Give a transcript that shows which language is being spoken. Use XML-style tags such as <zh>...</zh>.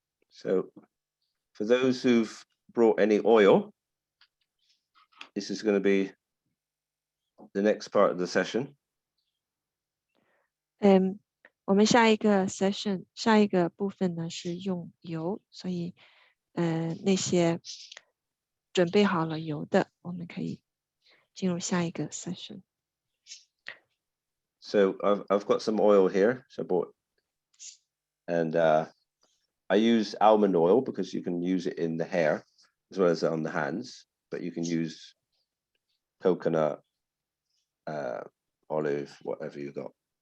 <en>So for those who've brought any oil, this is going to be the next part of the session.</en> <zh>我们下一个 session 下一个部分呢是用油，所以那些准备好了油的，我们可以进入下一个 session。</zh> <en>So I've got some oil here, so I bought, and I use almond oil because you can use it in the hair as well as on the hands, but you can use coconut, olive, whatever you got.</en>